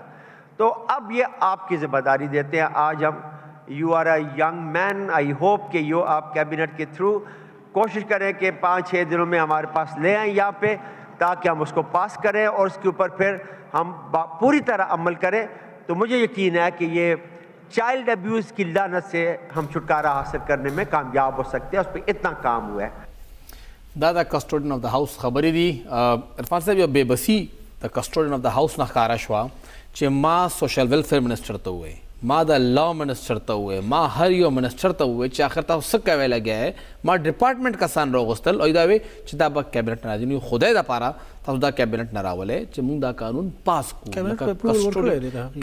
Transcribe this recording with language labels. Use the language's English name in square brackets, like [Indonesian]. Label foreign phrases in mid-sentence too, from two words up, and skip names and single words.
[Urdu] تو اب یہ آپ کی ذمہ داری دیتے ہیں. آج ہم [English] you are a young man I hope [Urdu] کہ آپ کیبنٹ کے تھرو کوشش کریں کہ 5-6 دنوں میں ہمارے پاس لے آئیں یہاں پہ تاکہ ہم اس کو پاس کریں اور اس کے اوپر پھر ہم پوری طرح عمل کریں. تو مجھے یقین ہے کہ یہ [English] child abuse [Urdu] کی لعنت سے ہم چھٹکارا حاصل کرنے میں کامیاب ہو سکتے ہیں. اس پہ اتنا کام ہوا ہے. [Pashto] دا د [English] custodian of the house [Pashto] خبرې دي. عرفان صاحب یو بې بسي د [English] custodian of the house [Pashto] نه ښکاره شوه چې ما [English] social welfare minister [Pashto] ته ووایي ما د [English] law minister [Pashto] ته ووایي ما هر یو منسټر ته ووایي چې آخر تاسو څه کوی لګیا یې ما ډپارټمنټ کسان راوغوښتل او دا وی چې دا به کیبنټ نه راځي نو خدای دپاره تاسو دا کیبنټ نه راولی چې موږ دا قانون پاس کړو.